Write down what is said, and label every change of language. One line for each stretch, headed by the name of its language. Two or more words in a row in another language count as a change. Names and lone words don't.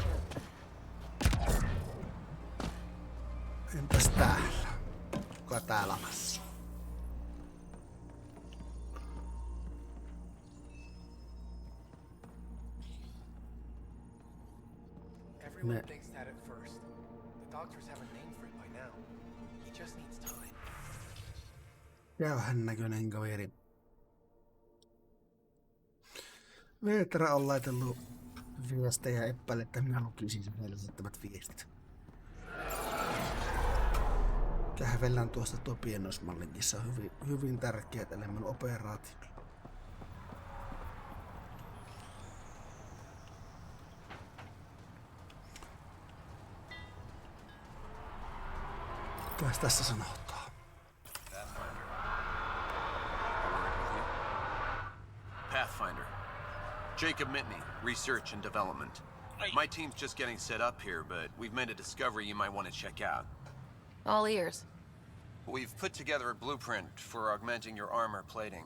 Finnish: Entäs täällä? Kuka täällä asuu?
English: Everyone thinks that at first. The doctors have a name for it by now. He just needs time.
Finnish: Jäyhän näköinen kaveri. Veetra on laitellut viestejä epäille, että minä lukisin sen meille lähettämät viestit. Kähvellään tuosta tuo pienoismallinkin, se on hyvin tärkeä tälle minun operaatiolle. Mitäs tässä sanotaan?
English: Pathfinder. Jacob Mitney, Research and Development. My team's just getting set up here, but we've made a discovery you might want to check out. All ears. We've put together a blueprint for augmenting your armor plating.